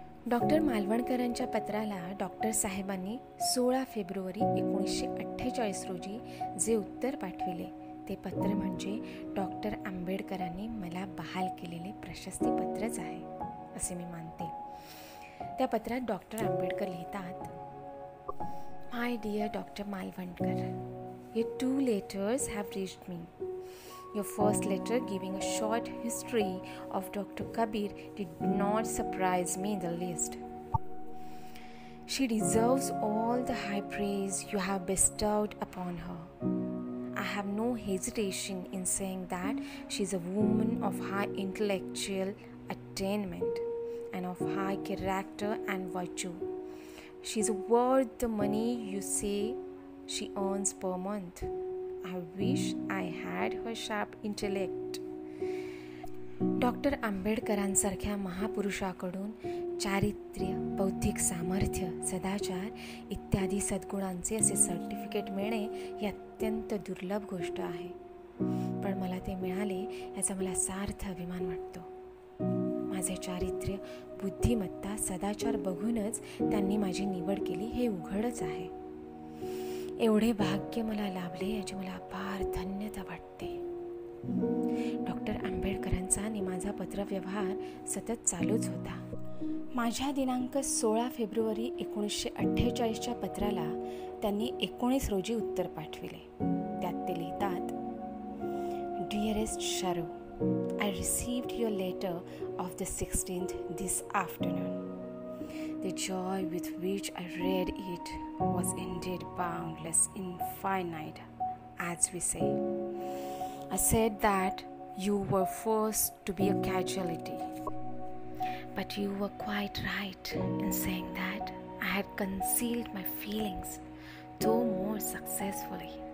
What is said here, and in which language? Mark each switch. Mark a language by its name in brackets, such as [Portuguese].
[Marathi] Doctor मालवणकरांच्या पत्राला doctor साहेबांनी 16 February 1948 रोजी जे उत्तर पाठविले ते पत्र म्हणजे डॉक्टर आंबेडकरांनी मला बहाल केलेले प्रशस्तीपत्रच आहे असे मी मानते. त्या पत्रात डॉक्टर आंबेडकर लिहितात, [English] My dear doctor Malvankar, your 2 letters have reached me. Your first letter, giving a short history of Dr. Kabir, did not surprise me in the least. She deserves all the high praise you have bestowed upon her. I have no hesitation in saying that she is a woman of high intellectual attainment and of high character and virtue. She is worth the money you say she earns per month. I wish I had her sharp intellect. [Marathi] Doctor आंबेडकरांसारख्या महापुरुषाकडून चारित्र्य, बौद्धिक सामर्थ्य, सदाचार इत्यादी सद्गुणांचे असे certificate मिळणे ही अत्यंत दुर्लभ गोष्ट आहे. पण मला ते मिळाले याचा मला सार्थ अभिमान वाटतो. माझे चारित्र्य, बुद्धिमत्ता, सदाचार बघूनच त्यांनी माझी निवड केली हे उघडच आहे. एवढे भाग्य मला लाभले याची मला अपार धन्यता वाटते. डॉक्टर आंबेडकरांचा आणि माझा पत्रव्यवहार सतत चालूच होता. माझ्या दिनांक 16 फेब्रुवारी 1948च्या पत्राला त्यांनी 19 रोजी उत्तर पाठविले. त्यात ते लिहितात, [English] Dearest Sharu, I received your letter of the 16th this afternoon. The joy with which I read it was indeed boundless, infinite, as we say. I said that you were forced to be a casualty, but you were quite right in saying that I had concealed my feelings, though more successfully.